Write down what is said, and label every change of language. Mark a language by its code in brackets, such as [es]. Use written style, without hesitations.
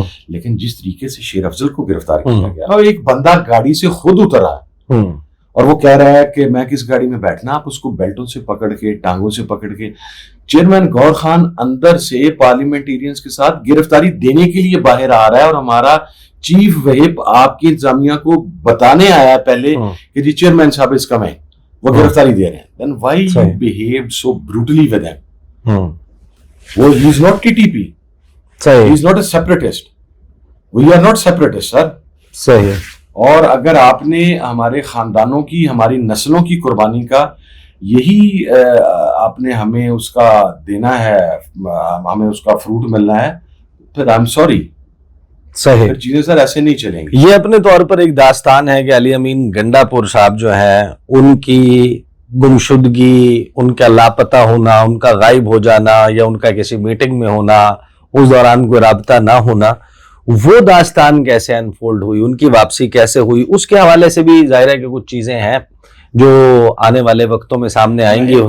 [ur] لیکن جس طریقے سے شیر افضل کو گرفتار کیا گیا، اور ایک بندہ گاڑی سے خود اترا اور وہ کہہ رہا ہے کہ میں کس گاڑی میں بیٹھنا، آپ اس کو بیلٹوں سے پکڑ کے، ٹانگوں سے پکڑ کے. چیئرمین گور خان اندر سے پارلیمنٹیرینز کے ساتھ گرفتاری دینے کے لیے باہر آ رہا ہے، اور ہمارا چیف وہپ آپ کی انتظامیہ کو بتانے آیا پہلے کہ جی چیئرمین صاحب اس کا میں وہ گرفتاری دے رہے ہیں. [en] then why you behaved so brutally with him? وہ he is not TTP, he is not a separatist, we are not separatists sir. [ur] صحیح. اور اگر آپ نے ہمارے خاندانوں کی، ہماری نسلوں کی قربانی کا یہی آپ نے ہمیں اس کا دینا ہے، ہمیں اس کا فروٹ ملنا ہے، پھر آئی ایم سوری. صحیح. چیزیں سر ایسے نہیں چلیں گی. یہ اپنے طور پر ایک داستان ہے کہ علی امین گنڈا پور صاحب جو ہیں، ان کی گمشدگی، ان کا لاپتہ ہونا، ان کا غائب ہو جانا، یا ان کا کسی میٹنگ میں ہونا، اس دوران کوئی رابطہ نہ ہونا، وہ داستان کیسے انفولڈ ہوئی، ان کی واپسی کیسے ہوئی، اس کے حوالے سے بھی ظاہر ہے کہ کچھ چیزیں ہیں جو آنے والے وقتوں میں سامنے آئیں گی.